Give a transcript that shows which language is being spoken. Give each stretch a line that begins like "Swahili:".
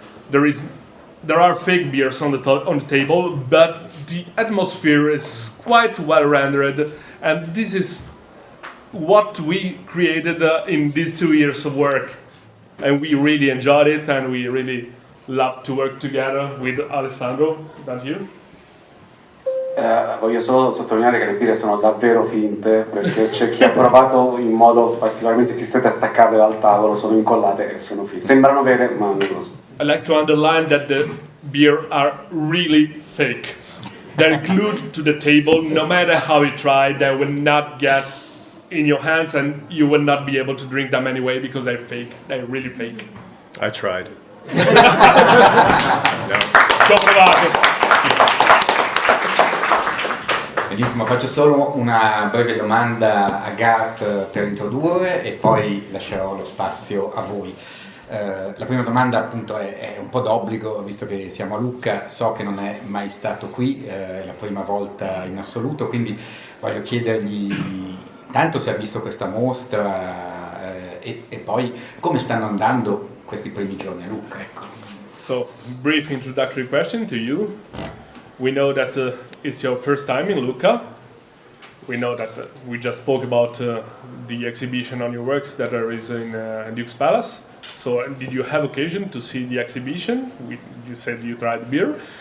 English: There are fake beers on the table, but the atmosphere is quite well rendered, and this is what we created in these 2 years of work, and we really enjoyed it, and we really loved to work together with Alessandro. Don't you?
Italian: Voglio solo sottolineare che le birre sono davvero finte, perché c'è chi ha provato in modo particolarmente insistente a staccarle dal tavolo, sono incollate e sono finte. Sembrano vere, ma non lo so.
English: I like to underline that the beer are really fake. They're glued to the table. No matter how you try, they will not get in your hands, and you will not be able to drink them anyway because they're fake. They're really fake. I tried. No.
Italian: Ci ho provato. Benissimo, faccio solo una breve domanda a Garth per introdurre e poi lascerò lo spazio a voi. La prima domanda appunto è un po' d'obbligo, visto che siamo a Lucca, so che non è mai stato qui, è la prima volta in assoluto, quindi voglio chiedergli tanto se ha visto questa mostra e poi come stanno andando questi primi giorni a Lucca. Ecco.
English: So, brief introductory question to you. We know that it's your first time in Lucca. We know that we just spoke about the exhibition on your works that there is in Duke's Palace. So did you have occasion to see the exhibition? You said you tried beer.